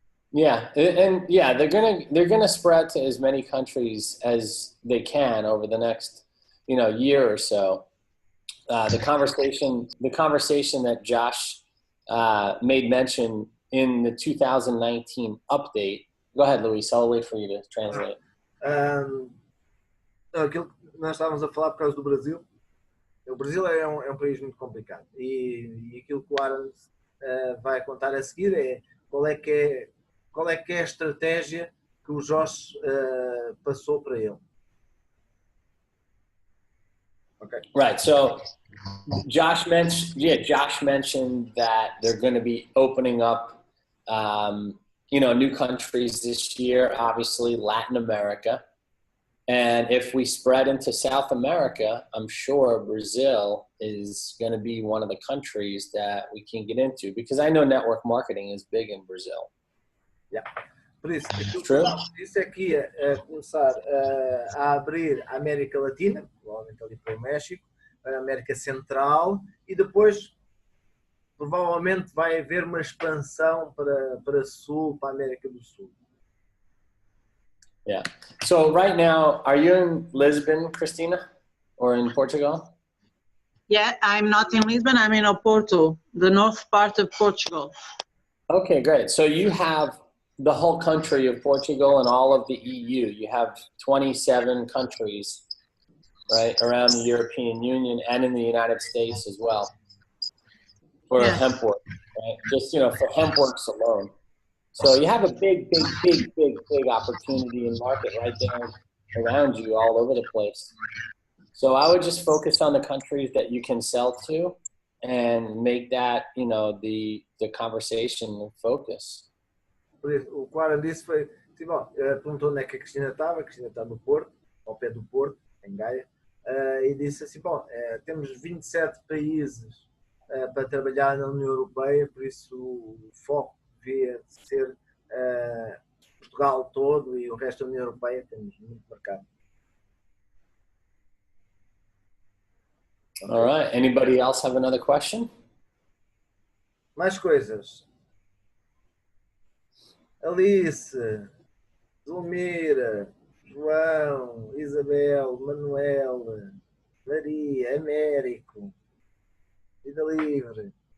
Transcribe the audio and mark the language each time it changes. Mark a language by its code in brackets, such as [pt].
[en] Yeah, and yeah, they're gonna spread to as many countries as they can over the next, year or so. The conversation that Josh made mention in the 2019 update. Go ahead, Luis. I'll wait for you to translate. [pt] Aquilo que nós estávamos a falar por causa do Brasil. O Brasil é um país muito complicado e aquilo que o Aaron vai contar a seguir é qual é que é a estratégia que o Josh passou para ele. [en] Okay. Right. So Josh mentioned that they're going to be opening up, new countries this year, obviously Latin America. And if we spread into South America, I'm sure Brazil is going to be one of the countries that we can get into, because I know network marketing is big in Brazil. Yeah. [pt] Por isso, isso aqui a começar a abrir a América Latina, provavelmente ali para o México, a América Central e depois provavelmente vai haver uma expansão para Sul, para a América do Sul. [en] Yeah. So right now, are you in Lisbon, Christina, or in Portugal? Yeah, I'm not in Lisbon, I'm in Oporto, the north part of Portugal. Okay, great. So you have the whole country of Portugal and all of the EU. You have 27 countries, right, around the European Union and in the United States as well for Yes. hemp work, right? Just, you know, for hemp works alone. So you have a big opportunity in market right there around you all over the place. So I would just focus on the countries that you can sell to and make that, you know, the conversation focus. [pt] O que o Aaron disse foi, assim, bom, perguntou onde é que a Cristina está no Porto, ao pé do Porto, em Gaia, e disse assim, bom, temos 27 países para trabalhar na União Europeia, por isso o foco devia ser Portugal todo e o resto da União Europeia, temos muito mercado. [en] All right. Anybody else have another question? [pt] Mais coisas. Alice, Zulmira, João, Isabel, Manuel, Maria, Américo, Vida Livre.